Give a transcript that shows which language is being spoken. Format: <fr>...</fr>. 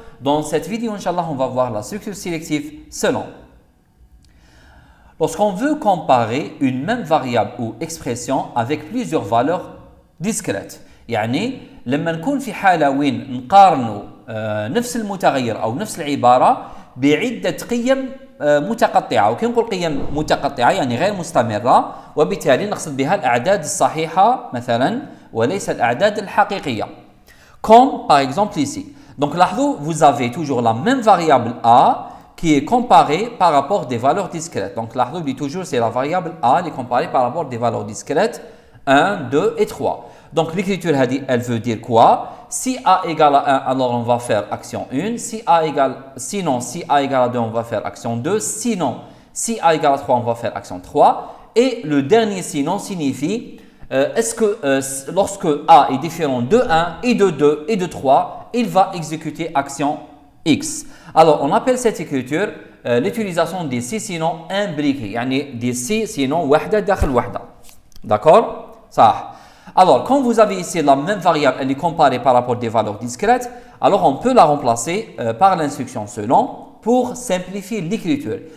<fr>Dans cette vidéo, Inch'Allah, on va voir la structure sélective selon. Lorsqu'on veut comparer une même variable ou expression avec plusieurs valeurs discrètes,</fr> <ar>يعني لما نكون في حالة وين نقارنوا نفس المتغير أو نفس العبارة بعدة قيم متقطعة، وكي نقول قيم متقطعة يعني غير مستمرة، وبالتالي نقصد بها الأعداد الصحيحة مثلا وليس الأعداد الحقيقية.</ar> <fr>Comme par exemple ici. Donc</fr> <ar>لاحظوا,</ar> <fr>vous avez toujours la même variable A qui est comparée par rapport des valeurs discrètes. Donc</fr> <ar>لاحظوا,</ar> <fr>dit toujours c'est la variable A qui est comparée par rapport des valeurs discrètes 1, 2 et 3. Donc l'écriture elle veut dire quoi? Si A égale à 1, alors on va faire action 1. Sinon, si A égale à 2, on va faire action 2. Sinon, si A égale à 3, on va faire action 3. Et le dernier sinon signifie est-ce que lorsque A est différent de 1 et de 2 et de 3, il va exécuter action X. Alors, on appelle cette écriture l'utilisation des si sinon imbriqués.</fr> <ar>يعني</ar> <fr>des si sinon</fr> <ar>وحدة داخل وحدة.</ar> <fr>D'accord? Ça. Alors, quand vous avez ici la même variable, elle est comparée par rapport des valeurs discrètes, alors on peut la remplacer par l'instruction selon pour simplifier l'écriture.</fr>